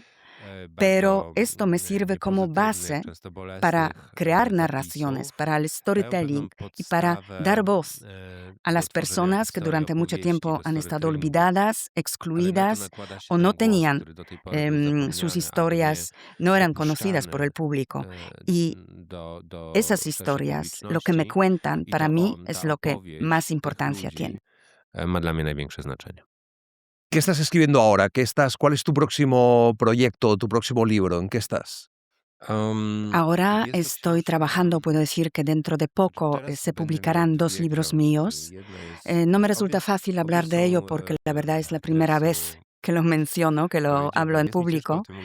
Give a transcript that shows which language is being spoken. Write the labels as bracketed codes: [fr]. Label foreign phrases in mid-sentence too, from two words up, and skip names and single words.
[es] Pero esto me sirve como base para crear narraciones, para el storytelling y para dar voz a las personas que durante mucho tiempo han estado olvidadas, excluidas o no tenían sus historias, no eran conocidas por el público. Y esas historias, lo que me cuentan, para mí es lo que más importancia tiene. [pl] Ma dla mnie największe znaczenie. [es] ¿Qué estás escribiendo ahora? ¿Cuál es tu próximo proyecto, tu próximo libro? ¿En qué estás? Ahora estoy trabajando, puedo decir que dentro de poco se publicarán 2 libros míos. No me resulta fácil hablar de ello porque la verdad es la primera vez que lo menciono, que lo hablo en público.